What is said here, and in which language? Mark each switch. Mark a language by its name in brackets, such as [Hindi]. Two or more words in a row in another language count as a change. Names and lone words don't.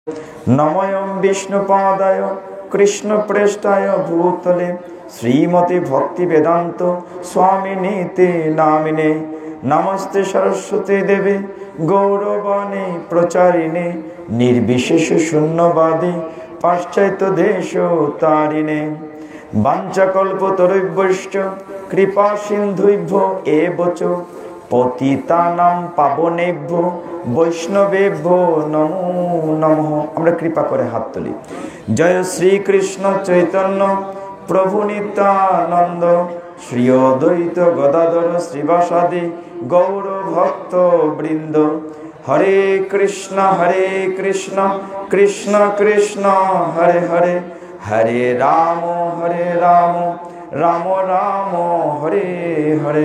[Sanskrit] নময়ং বিষ্ণুপাদায় কৃষ্ণপ্রেষ্ঠায় ভূতলে শ্রীমতি ভক্তি বেদান্ত স্বামিনীতে নামিনে। নমস্তে সরস্বতী দেবে গৌরবাণী প্রচারিণে নির্বিশেষ শূন্যবাদী পাশ্চাত্য দেশ তারিণে। বাঞ্ছাকল্পতরুভ্যশ্চ কৃপা সিন্ধুভ্যো এব চ পতিতানাং পাবনেভ্যো বৈষ্ণবেভ্যো নমো নমঃ। [Bangla] আমরা কৃপা করে হাত তুলি। জয় শ্রীকৃষ্ণ চৈতন্য প্রভু নিত্যানন্দ শ্রী অদ্বৈত গদাধর শ্রীবাসাদি গৌর ভক্ত বৃন্দ। [Sanskrit] হরে কৃষ্ণ কৃষ্ণ কৃষ্ণ হরে হরে, হরে রাম রাম রাম হরে হরে।